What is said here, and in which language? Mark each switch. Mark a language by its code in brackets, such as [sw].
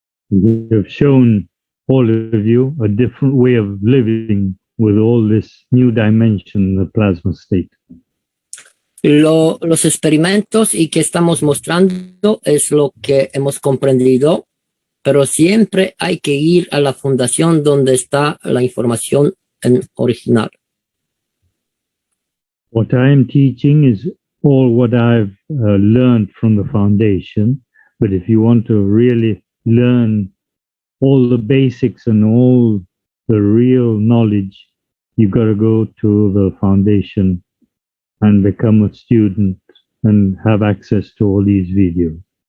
[en] We have shown all of you a different way of living with all this new dimension in the plasma state. [es] Los experimentos y que estamos mostrando es lo que hemos comprendido, pero siempre hay que ir a la fundación donde está la información en original. [en] What I am teaching is all what I've learned from the foundation, but if you want to really learn all the basics and all the real knowledge, you got to go to the foundation and become a student and have access to all these videos.